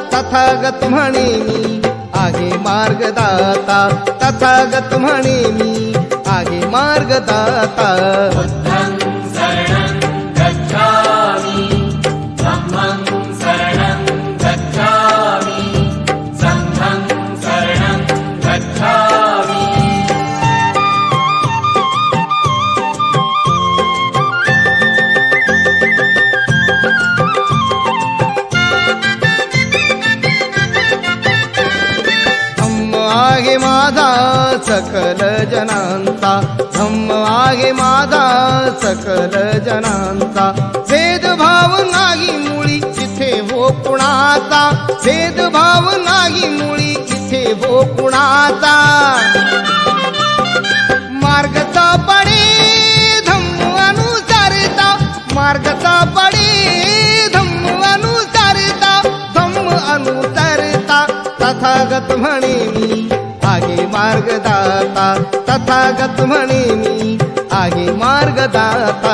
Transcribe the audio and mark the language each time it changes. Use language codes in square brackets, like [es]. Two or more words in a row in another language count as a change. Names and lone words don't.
[mr] तथागत म्हणे मी आहे मार्गदाता, तथागत म्हणे मी आहे मार्गदाता. [pi] बुद्धं शरणं गच्छामि, धम्मं शरणं गच्छामि, संघं शरणं गच्छामि. [mr] धम्म आहे माझा सकल जनांचा, धम्म आहे माझा सकल जनांचा. भेदभाव नाही मुळी इथे हो कुणाचा, भेदभाव नाही मुळी इथे हो कुणाचा. मार्ग सापडे धम्म अनुसारता, मार्ग सापडे धम्म अनुसारता, धम्म अनुसारता. तथागत म्हणे मी आहे मार्गदाता, तथागत म्हणे मी आहे मार्गदाता.